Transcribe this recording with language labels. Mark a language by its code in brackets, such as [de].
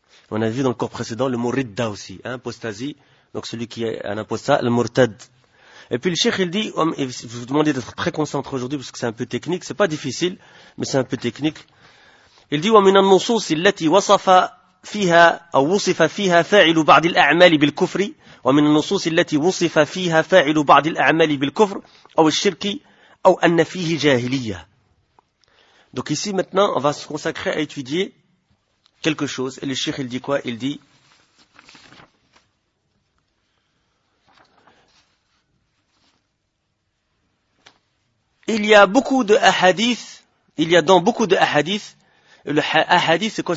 [fr] On a vu dans le cours précédent le mot Ridda aussi, hein? Apostasie. Donc celui qui est un apostat, Al-Murtad. Et puis le Cheikh, il dit, vous demandez d'être très concentré aujourd'hui parce que c'est un peu technique, c'est pas difficile, mais c'est un peu technique. Il dit, [ar] وَمِنَ النُّصُوصِ الَّتِي وَصَفَ فيها أو وصف فيها فاعل بعض الأعمال بالكفر، ومن النصوص التي وصف فيها فاعل بعض الأعمال بالكفر أو الشرك أو أن فيه جاهلية. [fr] Donc ici maintenant on va se consacrer à étudier quelque chose. Et le Cheikh il dit quoi? Il dit il y a beaucoup de hadith, il y a dans beaucoup de hadith, le hadith c'est quoi?